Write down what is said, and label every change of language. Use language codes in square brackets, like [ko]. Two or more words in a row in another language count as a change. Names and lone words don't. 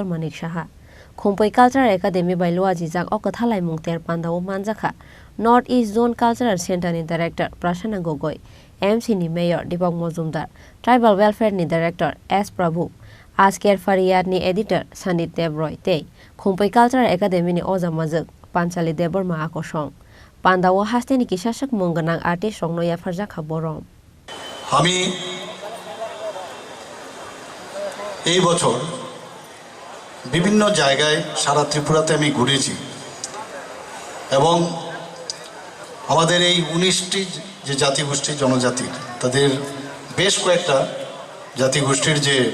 [trp] Manik Saha Khumpai Cultural Academy by Lua Jijak o Kwthalaimung ter Pandao Manjakha North East Zone Cultural Center ni Director Prasana Gogoi MC ni Mayor Dipok Mozumdar Tribal Welfare ni Director S. Prabhu Asker Fariyad ni Editor Sandit Debroy te Khumpai Cultural Academy ni Oza Majak Panchali Debor Ma Akosong Pandao Hasteni Kisashak Munganang Artist Rongnoya Rwjakha Borom [bn] আমি এই বছর বিভিন্ন জায়গায় সারা ত্রিপুরাতে আমি ঘুরেছি এবং আমাদের এই 19টি যে জাতিগোষ্ঠী জনজাতি তাদের বেশ কয়েকটা জাতিগোষ্ঠীর যে